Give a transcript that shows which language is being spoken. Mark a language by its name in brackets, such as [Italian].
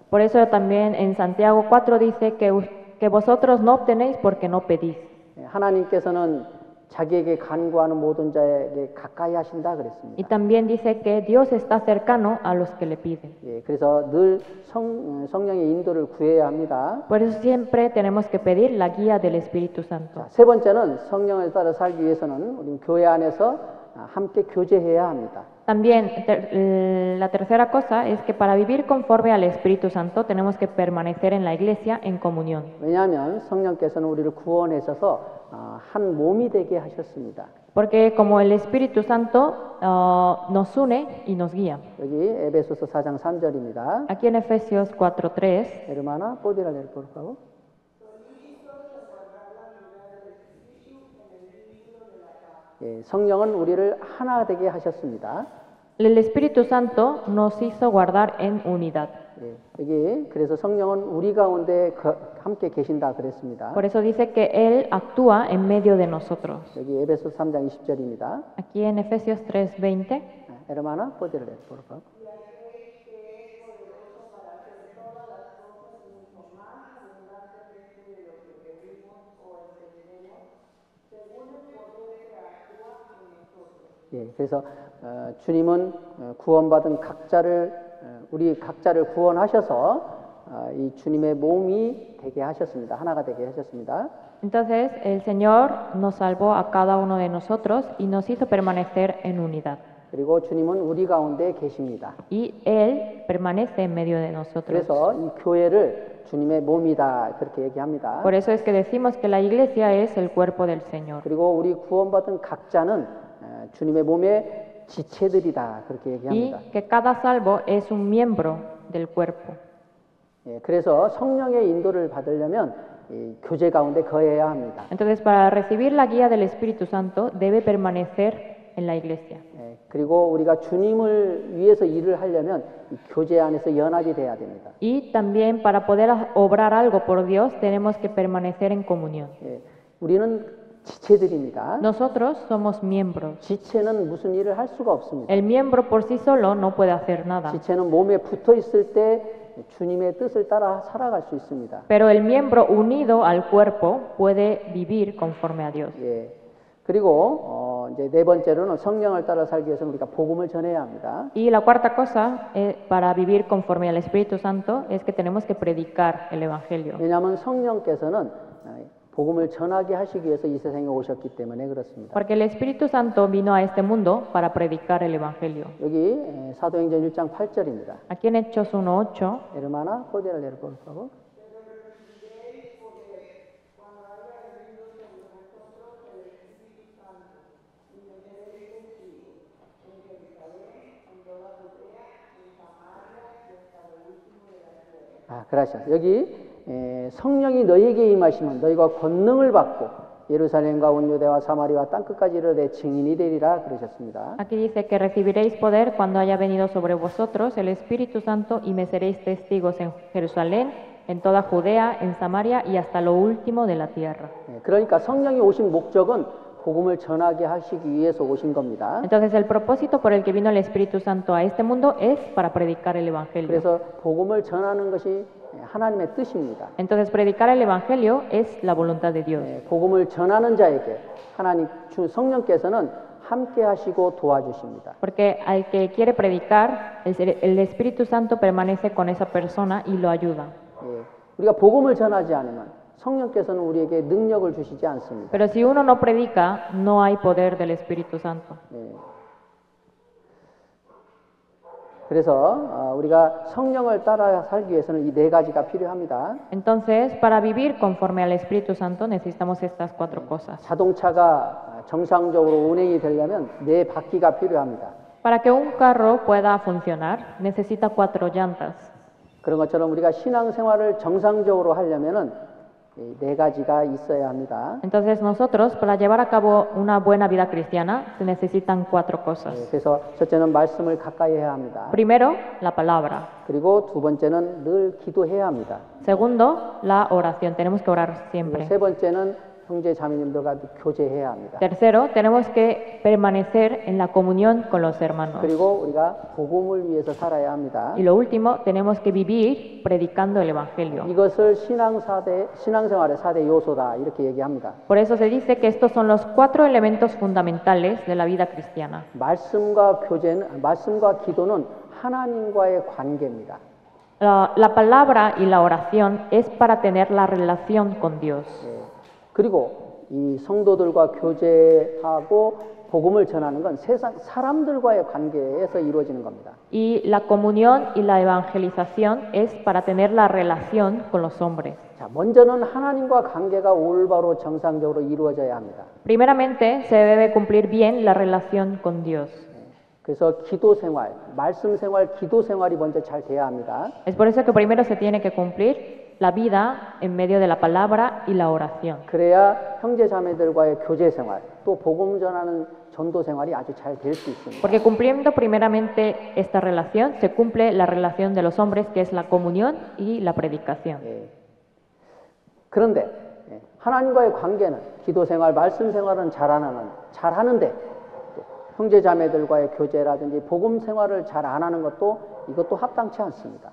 [Spanish] Por eso también en Santiago 4 dice que vosotros no obtenéis porque no pedís. [Korean] 하나님께서는 자기에게 간구하는 모든 자에게 가까이 하신다 [Spanish] Y [Korean] 그랬습니다. [Spanish] también dice que Dios está cercano a los que le piden. [Korean] 예, 그래서 늘 성령의 인도를 구해야 합니다. [Spanish] Por eso siempre tenemos que pedir la guía del Espíritu Santo. [Korean] 자, 세 번째는 성령을 따라 살기 위해서는 우리 교회 안에서 함께 교제해야 합니다. [Spanish] También la tercera cosa es que para vivir conforme al Espíritu Santo tenemos que permanecer en la iglesia en comunión. [Korean] 왜냐하면 성령께서는 우리를 구원하셔서 한 몸이 되게 하셨습니다. [Spanish] Porque como el Espíritu Santo nos une y nos guía. [Korean] 여기 에베소서 4장 3절입니다. [Spanish] Aquí en Efesios 4:3 Hermana, ¿podría leer por favor? [Korean] 예, 성령은 우리를 하나 되게 하셨습니다. [Spanish] el Espíritu Santo nos hizo guardar en unidad. [Korean] 예, 여기 그래서 성령은 우리 가운데 함께 계신다 그랬습니다. [Spanish] Por eso dice que Él actúa en medio de nosotros. [Korean] 여기 에베소 3장 20절입니다. [Spanish] Aquí en Efesios 3:20. Hermana, ¿podría leer por favor? [Korean] 예, 그래서 주님은 구원받은 각자를 우리 각자를 구원하셔서 이 주님의 몸이 되게 하셨습니다. 하나가 되게 하셨습니다. [Spanish] Entonces el Señor nos salvó a cada uno de nosotros y nos hizo permanecer en unidad. [Korean] 그리고 주님은 우리 가운데 계십니다. [Spanish] Y Él permanece en medio de nosotros. [Korean] 그래서 이 교회를 주님의 몸이다 그렇게 얘기합니다. [Spanish] Por eso es que decimos que la iglesia es el cuerpo del Señor. [Korean] 그리고 우리 구원받은 각자는 주님의 몸의 지체들이다 그렇게 [Spanish] Y [Korean] 얘기합니다. [Spanish] que cada salvo es un miembro del cuerpo. [Korean] 예, 그래서 성령의 인도를 받으려면 이 교제 가운데 거해야 합니다. [Spanish] Entonces, para recibir la guía del Espíritu Santo, debe permanecer en la iglesia. [Korean] 예, 그리고 우리가 주님을 위해서 일을 하려면 이 교제 안에서 연합이 돼야 됩니다. [Spanish] Y también para poder obrar algo por Dios, tenemos que permanecer en comunión. [Korean] 예, 우리는 지체들입니다. [Spanish] Nosotros somos miembros. [Korean] 지체는 무슨 일을 할 수가 없습니다. [Spanish] El miembro por sí solo no puede hacer nada. [Korean] 지체는 몸에 붙어 있을 때 주님의 뜻을 따라 살아갈 수 있습니다. [Spanish] Pero el miembro unido al cuerpo puede vivir conforme a Dios. [Korean] 예. 그리고 이제 네 번째로는 성령을 따라 살기 위해서는 우리가 복음을 전해야 합니다. [Spanish] Y la cuarta cosa para vivir conforme al Espíritu Santo es que tenemos que predicar el Evangelio. [Korean] 왜냐하면 성령께서는 복음을 전하게 하시기 위해서 이 세상에 오셨기 때문에 그렇습니다. [Spanish] Porque el Espíritu Santo vino a este mundo para predicar el Evangelio. [Korean] 여기 사도행전 1장 8절입니다. [Spanish] Aquí en Hechos 1:8. Hermana, ¿podría leer por favor? gracias. [Korean] 여기 성령이 너희에게 임하시면 너희가 권능을 받고 예루살렘과 온 유대와 사마리아 땅끝까지 이르되 증인이 되리라 그러셨습니다. [Spanish] Aquí dice que recibiréis poder cuando haya venido sobre vosotros el Espíritu Santo y me seréis testigos en Jerusalén, en toda Judea, en Samaria y hasta lo último de la tierra. [Korean] 그러니까 성령이 오신 목적은 복음을 전하게 하시기 위해서 오신 겁니다. [Spanish] Entonces el propósito por el que vino el Espíritu Santo a este mundo es para predicar el Evangelio. [Korean] 그래서 복음을 전하는 것이 하나님의 뜻입니다. [Spanish] Entonces predicar el Evangelio es la voluntad de Dios. [Korean] 복음을 전하는 자에게 하나님 주 성령께서는 함께 하시고 도와주십니다. [Spanish] Porque al que quiere predicar, el Espíritu Santo permanece con esa persona y lo ayuda. [Korean] 우리가 복음을 전하지 않으면 성령께서는 우리에게 능력을 주시지 않습니다. [Spanish] Pero si uno no predica, no hay poder del Espíritu Santo. [Korean] 그래서 우리가 성령을 따라 살기 위해서는 이 네 가지가 필요합니다. [Spanish] Entonces, para vivir conforme al Espíritu Santo necesitamos estas cuatro cosas. [Korean] 자동차가 정상적으로 운행이 되려면 네 바퀴가 필요합니다. [Spanish] Para que un carro pueda funcionar, necesita cuatro llantas. [Korean] 그런 것처럼 우리가 신앙생활을 정상적으로 하려면은 네 가지가 있어야 합니다. [Spanish] Entonces nosotros, para llevar a cabo una buena vida cristiana, se necesitan cuatro cosas. [Korean] 그래서 첫째는 말씀을 가까이 해야 합니다. [Spanish] Primero, la palabra. [Korean] 그리고 두 번째는 늘 기도해야 합니다. [Spanish] Segundo, la oración. Tenemos que orar siempre. [Korean] 세 번째는 형제 자매님들과 교제해야 합니다. [Spanish] Tercero, tenemos que permanecer en la comunión con los hermanos. [Korean] 그리고 우리가 복음을 위해서 살아야 합니다. [Spanish] Y lo último, tenemos que vivir predicando el Evangelio. [Korean] 이것을 신앙생활의 4대 요소다 이렇게 얘기합니다. [Spanish] Por eso se dice que estos son los 4 elementos fundamentales de la vida cristiana. [Korean] 말씀과 기도는 하나님과의 관계입니다. [Spanish] La palabra y la oración es para tener la relación con Dios. [Korean] 그리고 이 성도들과 교제하고 복음을 전하는 건 세상 사람들과의 관계에서 이루어지는 겁니다. [Spanish] Y la comunión y la evangelización es para tener la relación con los hombres. [Korean] 자, 먼저는 하나님과 관계가 올바로 정상적으로 이루어져야 합니다. [Spanish] Primeramente, se debe cumplir bien la relación con Dios. [Korean] 그래서 기도 생활, 말씀 생활, 기도 생활이 먼저 잘 돼야 합니다. [Spanish] Es por eso que primero se tiene que cumplir la vida en medio de la palabra y la oración. [Korean] 그래야 형제 자매들과의 교제 생활, 또 복음 전하는 전도 생활이 아주 잘 될 수 있습니다. [Spanish] Porque cumpliendo primeramente esta relación, se cumple la relación de los hombres, que es la comunión y la predicación. [Korean] 그런데 하나님과의 관계는 기도 생활, 말씀 생활은 잘하는데 또 형제 자매들과의 교제라든지 복음 생활을 잘 안 하는 이것도 합당치 않습니다.